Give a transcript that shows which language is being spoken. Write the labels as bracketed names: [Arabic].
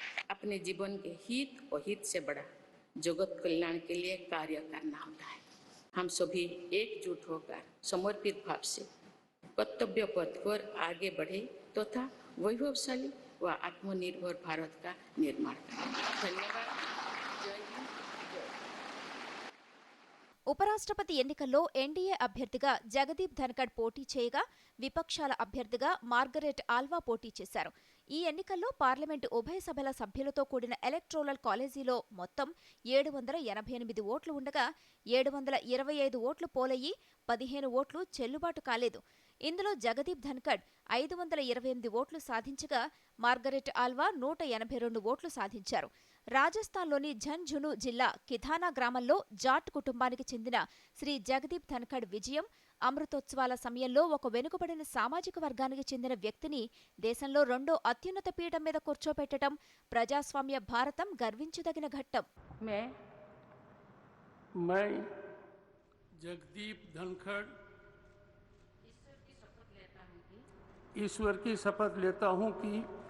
[Hindi] अपने जीवन के हित और हित से बड़ा जगत कल्याण के लिए कार्य करना होता है। हम सभी एकजुट होकर समर्पित भाव से कर्तव्य पथ पर आगे बढ़े तथा वैभवशाली व आत्मनिर्भर भारत का निर्माण करें। धन्यवाद। जय हिंद, जय। [Telugu] ఉపరాష్ట్రపతి ఎన్నికల్లో ఎన్డీఏ అభ్యర్థిగా జగదీప్ ధన్కడ్ పోటీ చేయగా విపక్షాల అభ్యర్థిగా మార్గరెట్ ఆల్వా పోటీ చేశారు. ఈ ఎన్నికల్లో పార్లమెంటు ఉభయ సభల సభ్యులతో కూడిన ఎలక్టోరల్ కాలేజీలో మొత్తం 788 ఓట్లు ఉండగా 725 ఓట్లు పోలయ్యి 15 ఓట్లు చెల్లుబాటు కాలేదు. ఇందులో జగదీప్ ధన్కడ్ 528 ఓట్లు సాధించగా మార్గరెట్ ఆల్వా 182 ఓట్లు సాధించారు. రాజస్థాన్లోని ఝంఝును జిల్లా కిథానా గ్రామంలో జాట్ కుటుంబానికి చెందిన శ్రీ జగదీప్ ధన్కడ్ విజయం అమృతోత్సవాల సమయంలో ఒక వెనుకబడిన సామాజిక వర్గానికి చెందిన వ్యక్తిని దేశంలో రెండో అత్యున్నత పీఠం మీద కూర్చోపెట్టడం ప్రజాస్వామ్య భారతం గర్వించదగిన ఘట్టం. [Hindi] मैं जगदीप धनखड़ ईश्वर की शपथ लेता हूँ कि